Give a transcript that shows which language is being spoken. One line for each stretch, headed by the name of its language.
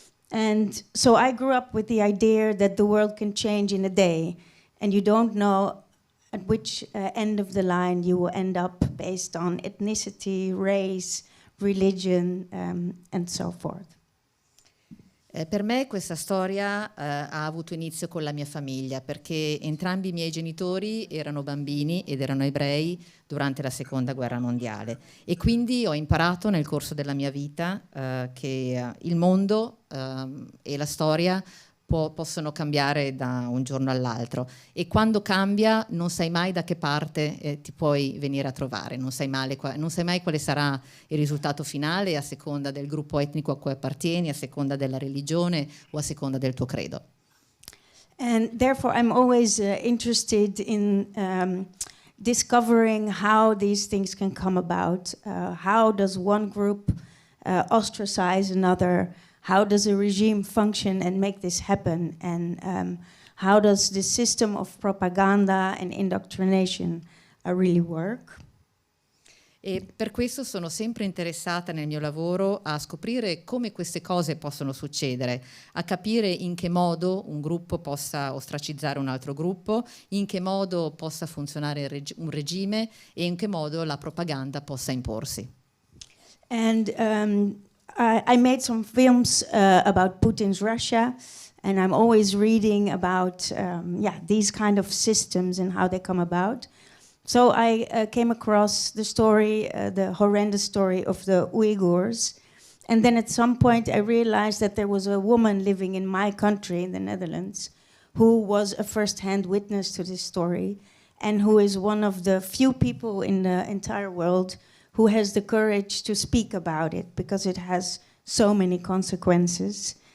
English: And so I grew up with the idea that the world can change in a day, and you don't know at which end of the line you will end up based on ethnicity, race, religion, and so forth.
Italian: Per me questa storia ha avuto inizio con la mia famiglia perché entrambi i miei genitori erano bambini ed erano ebrei durante la Seconda Guerra Mondiale e quindi ho imparato nel corso della mia vita che il mondo e la storia possono cambiare da un giorno all'altro e quando cambia non sai mai da che parte ti puoi venire a trovare, non sai mai quale sarà il risultato finale a seconda del gruppo etnico a cui appartieni, a seconda della religione o a seconda del tuo credo.
English: And therefore I'm always interested in discovering how these things can come about. How does one group ostracize another? How does a regime function and make this happen? And how does the system of propaganda and indoctrination really work?
Italian: E per questo sono sempre interessata nel mio lavoro a scoprire come queste cose possono succedere, a capire in che modo un gruppo possa ostracizzare un altro gruppo, in che modo possa funzionare un regime e in che modo la propaganda possa imporsi.
English: And I made some films about Putin's Russia, and I'm always reading about these kind of systems and how they come about. So I came across the story, the horrendous story of the Uyghurs, and then at some point I realized that there was a woman living in my country, in the Netherlands, who was a first-hand witness to this story, and who is one of the few people in the entire world who has the courage to speak about it because it has so many consequences.